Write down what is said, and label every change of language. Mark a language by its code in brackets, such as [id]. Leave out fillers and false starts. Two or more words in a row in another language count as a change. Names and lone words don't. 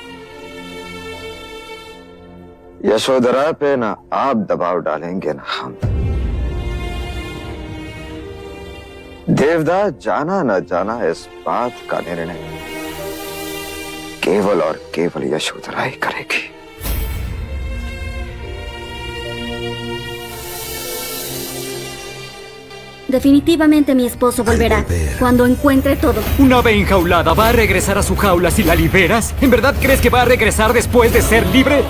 [hi] यशोधरा पे ना आप दबाव डालेंगे ना हम। देवदा जाना न जाना इस बात का निर्णय केवल और केवल यशोधरा ही करेगी। [es] Definitivamente mi esposo volverá cuando encuentre todo. Una ave enjaulada va a regresar a su jaula si la liberas. ¿En verdad crees que va a regresar después de ser libre?